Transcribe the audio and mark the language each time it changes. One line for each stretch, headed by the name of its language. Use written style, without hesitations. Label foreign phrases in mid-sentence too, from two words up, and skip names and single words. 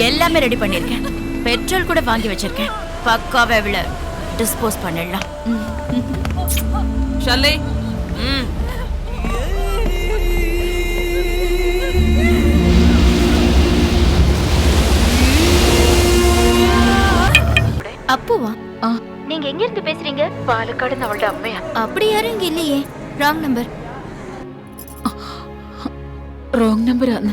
Tamil: எல்லாமே ரெடி பண்ணிருக்கேன். பெட்ரோல் கூட வாங்கி வச்சிருக்கேன். பக்காவா இவள டிஸ்போஸ் பண்ணிடலாம். ஷல்லே. அப்புவா? நீங்க எங்க இருந்து பேசுறீங்க?
Malayalam: പാലക്കാട് അവളുടെ അമ്മയാ.
Tamil: அப்படி யாரும் இங்க இல்லையே.
English: wrong number. wrong number
Malayalam: ആണ്.